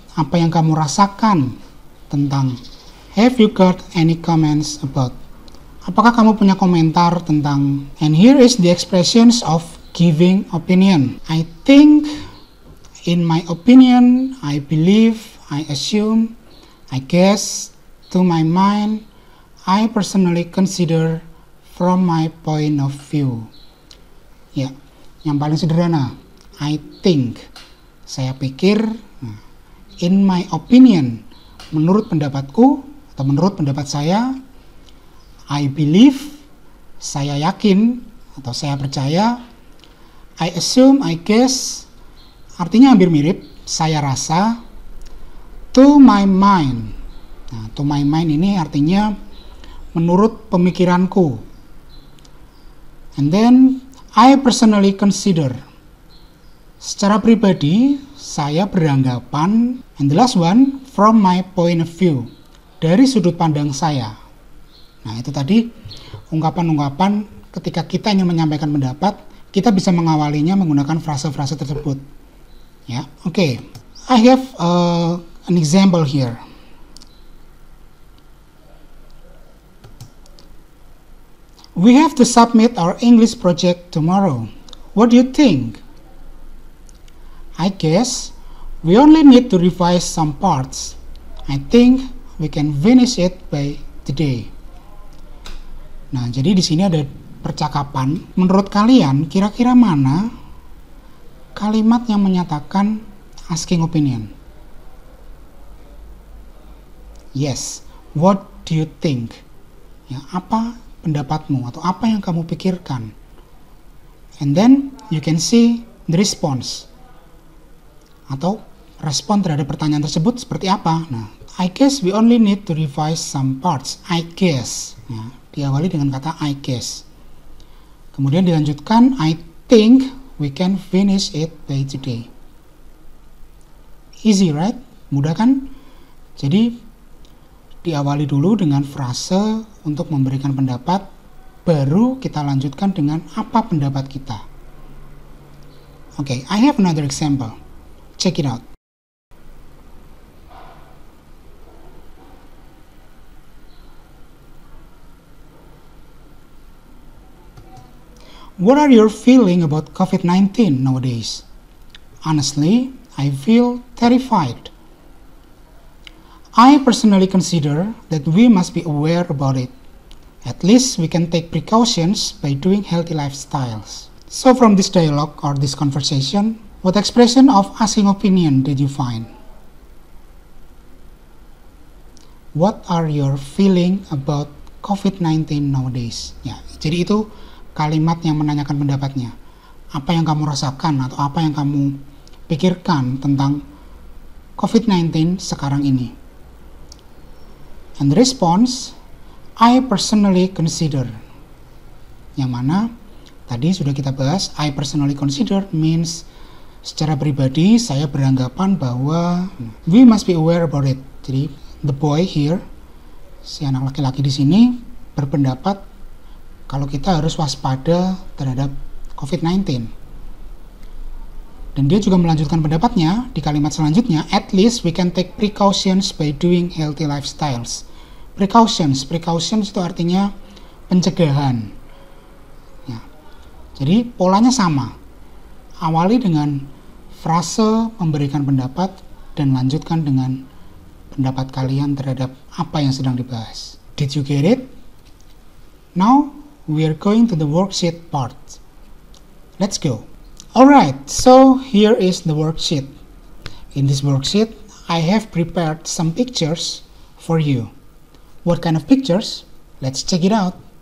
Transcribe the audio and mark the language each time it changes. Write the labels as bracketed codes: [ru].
[id] Apa yang kamu rasakan tentang? [en] Have you got any comments about? [id] Apakah kamu punya komentar tentang? [en] And here is the expressions of giving opinion. I think, in my opinion, I believe, I assume, I guess, to my mind, I personally consider, from my point of view. [id] Ya, yang paling sederhana, [en] I think, [id] saya pikir, [en] in my opinion, [id] menurut pendapatku, atau menurut pendapat saya, [en] I believe, [id] saya yakin, atau saya percaya, [en] I assume, I guess, [id] artinya hampir mirip, saya rasa, [en] to my mind. [id] Nah, [en] to my mind [id] ini artinya menurut pemikiranku. [en] And then, I personally consider. [id] Secara pribadi, saya beranggapan. [en] And the last one, from my point of view. [id] Dari sudut pandang saya. Nah, itu tadi ungkapan-ungkapan ketika kita ingin menyampaikan pendapat, kita bisa mengawalinya menggunakan frase-frase tersebut. Ya, oke. [en] I have an example here. We have to submit our English project tomorrow. What do you think? I guess we only need to revise some parts. I think we can finish it by today. [id] Nah, jadi di sini ada percakapan. Menurut kalian, kira-kira mana kalimat yang menyatakan asking opinion? [en] Yes, what do you think? [id] Ya, apa pendapatmu atau apa yang kamu pikirkan? [en] And then you can see the response. [id] Atau respon terhadap pertanyaan tersebut seperti apa? [en] Nah, I guess we only need to revise some parts. I guess. [id] Ya, diawali dengan kata I guess. Kemudian dilanjutkan, [en] I think we can finish it by today. Easy, right? [id] Mudah kan? Jadi diawali dulu dengan frase untuk memberikan pendapat, baru kita lanjutkan dengan apa pendapat kita. [en] Okay, I have another example. Check it out. What are your feeling about COVID-19 nowadays? Honestly, I feel terrified. I personally consider that we must be aware about it. At least we can take precautions by doing healthy lifestyles. So from this dialogue or this conversation, what expression of asking opinion did you find? What are your feeling about COVID-19 nowadays? [id] Ya, jadi itu kalimat yang menanyakan pendapatnya. Apa yang kamu rasakan atau apa yang kamu pikirkan tentang COVID-19 sekarang ini? [en] And the response, I personally consider. [id] Yang mana tadi sudah kita bahas, [en] I personally consider means [id] secara pribadi saya beranggapan bahwa [en] we must be aware about it. [id] Jadi [en] the boy here, [id] si anak laki-laki di sini berpendapat kalau kita harus waspada terhadap COVID-19. Dan dia juga melanjutkan pendapatnya di kalimat selanjutnya, [en] at least we can take precautions by doing healthy lifestyles. [id] Precautions itu artinya pencegahan. Ya. Jadi polanya sama. Awali dengan frase memberikan pendapat dan lanjutkan dengan pendapat kalian terhadap apa yang sedang dibahas. [en] Did you get it? Now we are going to the worksheet part. Let's go. Alright, so here is the worksheet. In this worksheet, I have prepared some pictures for you. What kind of pictures? Let's check it out.